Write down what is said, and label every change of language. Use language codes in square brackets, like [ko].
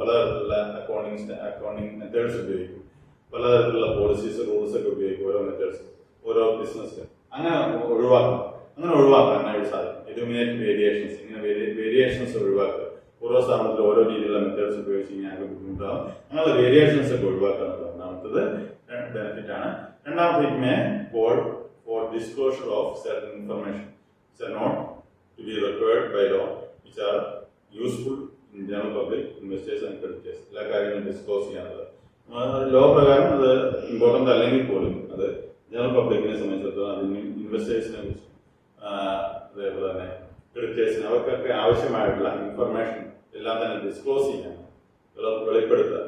[ml] പലതരത്തിലുള്ള accounting methods ഉപയോഗിക്കും. പലതരത്തിലുള്ള പോളിസീസ് റൂൾസ് ഒക്കെ ഉപയോഗിക്കും. ഓരോ മെത്തേഡ്സ് ഓരോ ബിസിനസ് അങ്ങനെ ഒഴിവാക്കാനായിട്ട് സാധിക്കും. [en] Eliminate variations. [ml] ഇങ്ങനെ വേരിയേഷൻസ് ഒഴിവാക്കുക. ഓരോ സ്ഥാപനത്തിലും ഓരോ രീതിയിലുള്ള മെത്തേഡ്സ് ഉപയോഗിച്ച് കഴിഞ്ഞാൽ ബുദ്ധിമുട്ടാകും. അങ്ങനെയുള്ള വേരിയേഷൻസ് ഒക്കെ ഒഴിവാക്കുക എന്നുള്ളത് ഒന്നാമത്തത് ബെനിഫിറ്റ് ആണ്. [en] രണ്ടാമത്തെ it may call for disclosure of certain information which are not to be required by law, which are useful in general public, investors and creditors. [ml] എല്ലാ കാര്യങ്ങളും ഡിസ്ക്ലോസ് ചെയ്യാനുള്ളത് ലോ പ്രകാരം അത് ഇമ്പോർട്ടൻ്റ് അല്ലെങ്കിൽ പോലും അത് ജനറൽ പബ്ലിക്കിനെ സംബന്ധിച്ചിടത്തോളം അതിന് ഇൻവെസ്റ്റേഴ്സിനെ കുറിച്ച് അതേപോലെ തന്നെ ക്രെഡിറ്റേഴ്സിന് അവർക്കൊക്കെ ആവശ്യമായിട്ടുള്ള ഇൻഫർമേഷൻ എല്ലാം തന്നെ ഡിസ്ക്ലോസ് ചെയ്യാൻ വെളിപ്പെടുത്തുക.